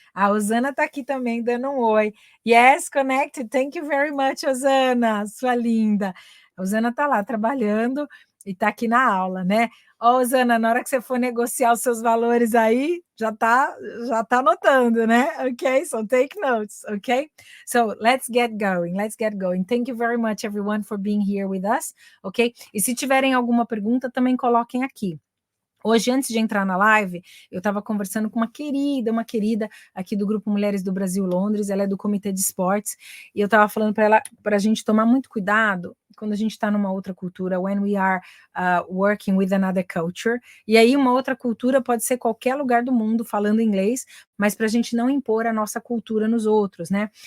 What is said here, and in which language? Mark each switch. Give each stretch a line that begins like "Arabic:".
Portuguese: A Osana tá aqui também dando um oi.
English: Yes, connected, thank you very much,
Portuguese: Osana, sua linda. A Osana tá lá trabalhando e tá aqui na aula, né? Osana, na hora que você for negociar os seus valores aí, já tá anotando, né?
English: Ok, so take notes, ok? So let's get going. Thank you very much, everyone, for being here with us, ok?
Portuguese: E se tiverem alguma pergunta, também coloquem aqui. Hoje, antes de entrar na live, eu estava conversando com uma querida aqui do Grupo Mulheres do Brasil Londres, ela é do Comitê de Esportes, e eu estava falando para ela, para a gente tomar muito cuidado quando a gente está numa outra cultura,
English: when we are working with another culture,
Portuguese: e aí uma outra cultura pode ser qualquer lugar do mundo falando inglês, mas para a gente não impor a nossa cultura nos outros, né?